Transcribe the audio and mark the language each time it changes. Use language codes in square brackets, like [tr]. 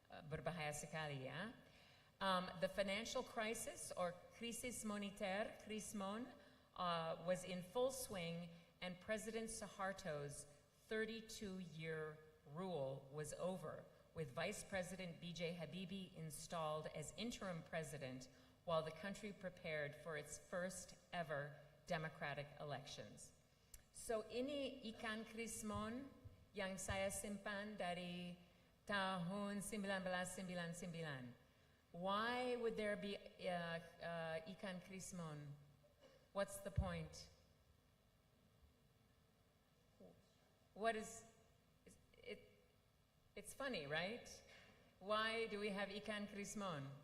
[id] Berbahaya sekali, ya. [en] The financial crisis, or krisis moneter, krismon, was in full swing, and President Suharto's 32-year rule was over, with Vice President B.J. Habibie installed as interim president while the country prepared for its first ever democratic elections. [id] So ini ikan krismon yang saya simpan dari tahun 1999. [en] Why would there be ikan krismon? What's the point? What is it? It's funny, right? Why do we have ikan krismon?